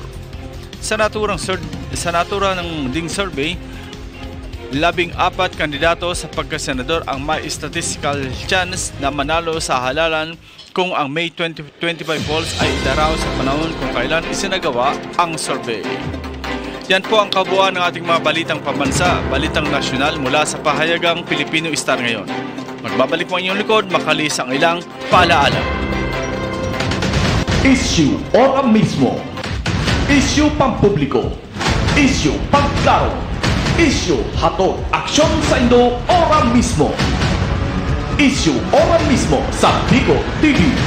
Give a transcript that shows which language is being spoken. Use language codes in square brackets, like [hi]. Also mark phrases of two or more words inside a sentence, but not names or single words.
[tl] Sa naturang ding survey, 14 kandidato sa pagkasenador ang may [en] statistical chance [tl] na manalo sa halalan kung ang May 2025 polls ay idaraw sa panahon kung kailan isinagawa ang survey. Yan po ang kabuuan ng ating mga balitang pambansa, balitang nasyonal mula sa pahayagang Filipino Star ngayon. Magbabalik po ang inyong likod, makalis ang ilang paalaala. [bik] Issue ora mismo. Issue pampubliko. Issue pangklaro. Issue hatod aksyon sa Indo ora mismo. Issue ora mismo sa Bicol TV.